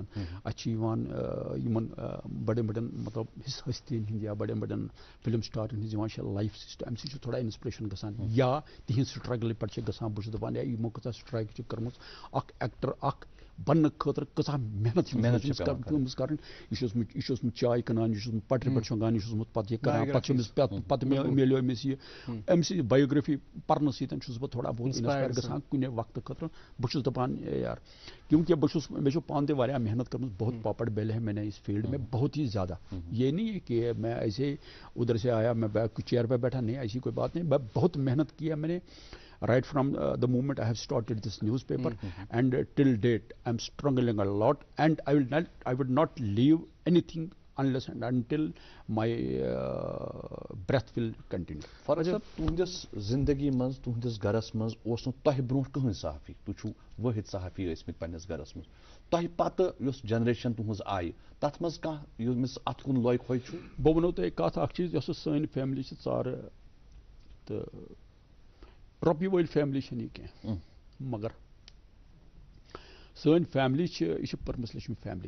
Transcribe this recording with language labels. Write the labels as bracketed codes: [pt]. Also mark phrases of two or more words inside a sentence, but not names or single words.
[ks] اَتہِ چھِ یِوان یِمن بڑٮ۪ن بڑٮ۪ن مطلب ہستین ہِنٛدۍ یا بڑٮ۪ن بڑٮ۪ن فِلم سٹارن ہِنٛز یِوان چھِ [en] life system, [ks] اَمہِ سۭتۍ چھُ تھوڑا انسپریشن گژھان، یا تِہنٛز سٹرگل پٮ۪ٹھ چھِ گژھان، بہٕ چھُس دپان ہے یِمو کۭژاہ سٹرگل چھِ کٔرمٕژ، اکھ ایکٹر اکھ بننہٕ خٲطرٕ کۭژاہ محنت چھِ پیٚمٕژ کَرٕنۍ. یہِ چھُ اوسمُت چاے کٕنان، یہِ چھُ اوسمُت پٹرِ پٮ۪ٹھ شۄنٛگان، یہِ چھُ اوسمُت پتہٕ یہِ کران، پتہٕ میلیو أمِس یہِ، أمۍ سٕنٛز بایوگرافی پرنہٕ سۭتۍ چھُس بہٕ تھوڑا بہت انسپایر گژھان کُنہِ وقتہٕ خٲطرٕ. بہٕ چھُس دپان یار کیونکہ مےٚ چھُ پانہٕ تہِ واریاہ محنت کٔرمٕژ، [ur] بہت پاپڑ بیلے ہیں میں نے اس فیلڈ میں بہت ہی زیادہ. یہ نہیں ہے کہ میں ایسے ادھر سے آیا میں چیئر پہ بیٹھا، نہیں ایسی کوئی بات نہیں، میں بہت محنت کی ہے میں نے. [en] Right from the moment I have started this newspaper and till date I am struggling a lot, and I would not leave anything unless and until my breath will continue. [ks] فاروق صاحب تُہنٛدِس زندگی منٛز تُہنٛدِس گرس منٛز اوس نہٕ تۄہہِ برونٛہہ کٕہٕنۍ صحافی، تُہۍ چھُو وٲحد صحافی ٲسمٕتۍ پننِس گرس منٛز. تۄہہِ پتہٕ یۄس جنریشن تُہنٛز آیہِ تتھ منٛز کانٛہہ ییٚمِس اتھ کُن لوٚگ ہوے چھُ؟ بہٕ وَنو تۄہہِ کتھ اکھ چیٖز، یۄس سٲنۍ فیملی چھِ ژارٕ تہٕ رۄپیہِ وٲلۍ فیملی چھنہٕ یہِ کینٛہہ، مگر سٲنۍ فیملی چھِ یہِ چھِ پٔرمٕژ لیچھمٕژ فیملی.